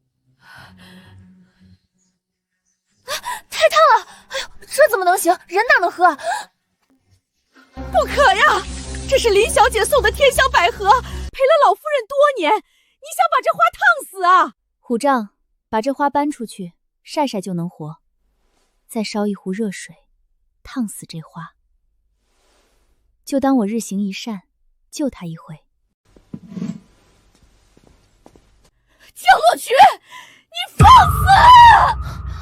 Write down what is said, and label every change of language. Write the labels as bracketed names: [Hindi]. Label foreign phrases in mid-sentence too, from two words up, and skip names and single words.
[Chinese] 太燙了！哎呦，這怎麼能行？人哪能喝啊？不可呀！這是林小姐送的天香百合，陪了老夫人多年，你想把這花燙死啊？虎杖，把這花搬出去曬曬就能活，再燒一壺熱水，燙死這花。就當我日行一善，救他一回。江洛曲，你放肆！